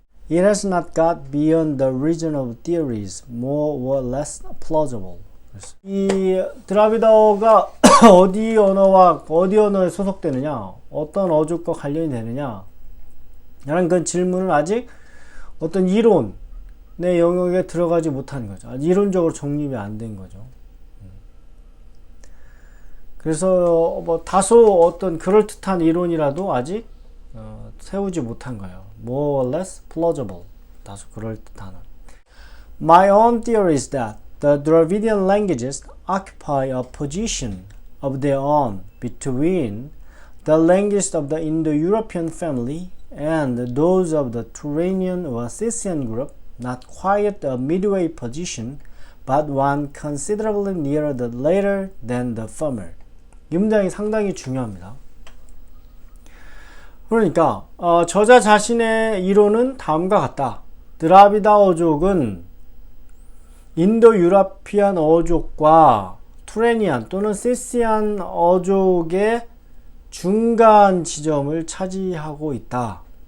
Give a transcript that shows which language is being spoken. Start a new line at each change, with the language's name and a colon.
English: It has not got beyond the region of theories more or less plausible.
Korean: 이 드라비다어가 어디 언어에 소속되느냐, 어떤 어족과 관련이 되느냐 라는 그 질문은 아직 어떤 이론의 영역에 들어가지 못한 거죠. 이론적으로 정립이 안 된 거죠. 그래서 뭐 다소 어떤 그럴듯한 이론이라도 아직 세우지 못한 거예요.
English: More or less plausible.
Korean: 다소 그럴듯한.
English: My own theory is that the Dravidian languages occupy a position of their own between the languages of the Indo-European family and those of the Turanian or Scythian group, not quite a midway position, but one considerably nearer the latter than the former.
Korean: 이 문장이 상당히 중요합니다. 그러니까 저자 자신의 이론은 다음과 같다. 드라비다어족은 인도 유라피안 어족과 투레니안 또는 시시안 어족의 중간 지점을 차지하고 있다.